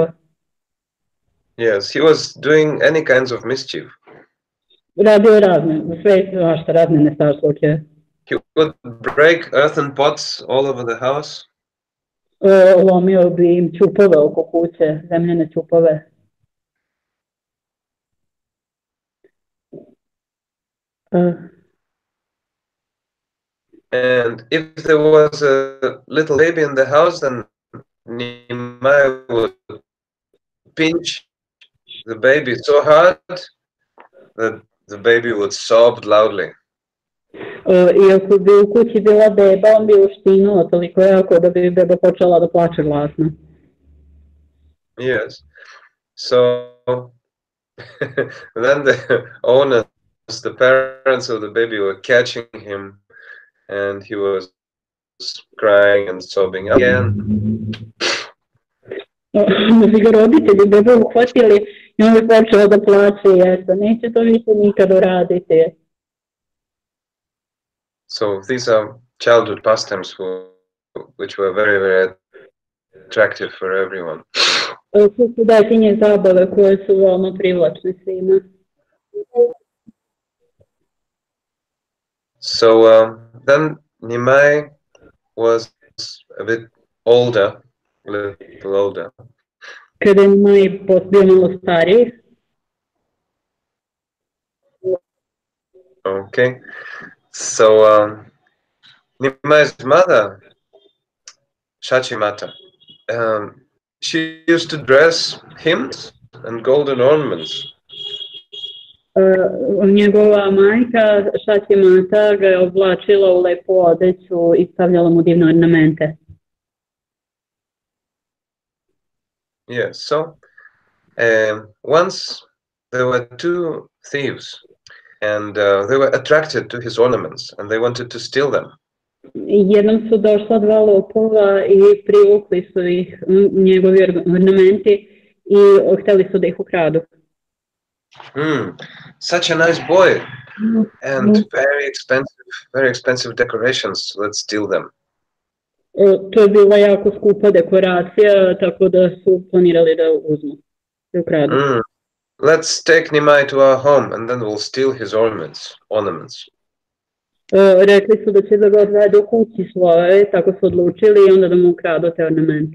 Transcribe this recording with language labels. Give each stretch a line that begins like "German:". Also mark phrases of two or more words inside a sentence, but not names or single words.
English: Yes, he was doing any kinds of mischief.
Serbian: Radio razne, sve svašta, razne nestašluke.
English: He would break earthen pots all over the house.
Serbian: Lomio bi im ćupove oko kuće, zemljene ćupove.
English: And if there was a little baby in the house, then Nimai would pinch the baby so hard that the baby would sob loudly.
Serbian: I ako bi u kući bila beba, on bi uštinuo toliko jako da bi beba počela da plače glasno.
English: Yes. So then the owners, the parents of the baby, were catching him, and he was crying and sobbing again.
Serbian: Da bi ga roditelji bebe uhvatili I on je počeo da plače, eto, neće to više nikad uraditi.
English: So these are childhood pastimes which were very, very attractive for everyone.
Serbian: To su detinje zabave koje su veoma privlačne svima.
English: So then Nimai was a bit older, a little older.
Serbian: Kada je Nimai bio malo stariji.
English: Okay, so Nimai's mother, Shachimata, she used to dress him and golden ornaments.
Serbian: Njegova majka Šaćimata ga je oblačila u lepu odeću i stavljala mu divne ornamente.
English: Yes, so once there were two thieves and they were attracted to his ornaments and they wanted to steal them.
Serbian: Jednom su došla dva lopova i privukli su ih njegovi ornamenti i hteli su da ih ukradu.
English: Such a nice boy and very expensive decorations. Let's steal them.
Serbian: To je bila jako skupa dekoracija, tako da su planirali da uzmu, da ukradu.
English: Let's take Nimai to our home and then we'll steal his ornaments.
Serbian: Rekli su da će da ga odvedu kući svoje, tako su odlučili i onda da mu ukradu te ornamente.